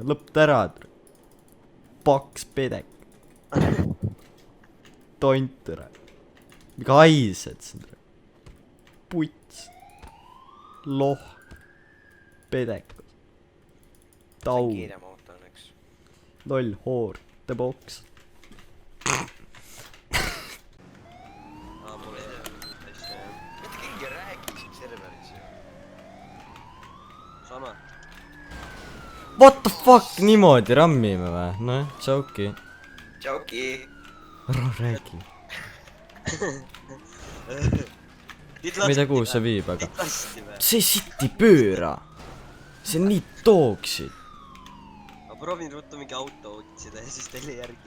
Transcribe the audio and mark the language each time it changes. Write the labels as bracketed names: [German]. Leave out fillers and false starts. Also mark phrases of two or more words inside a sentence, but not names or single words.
[Estonian] Lõpeta ära, tere. Paks pedek. Tont, tere. Miga haised siin, tere. Puts. Loh. Pedek. Tau. Loll, hoor. [English] The box. [Estonian] Mul ei tea asja. Mitte keegi räägi siin serveris. Sama. [English] What the fuck? [Estonian] Niimoodi rammime või? Noh, tšauki. Tšauki. Ära räägi. Ma ei tea, kuhu see viib, aga see sitt ei pööra. See on nii tooksid. Ma proovin ruttu mingi auto otsida ja siis teile järgi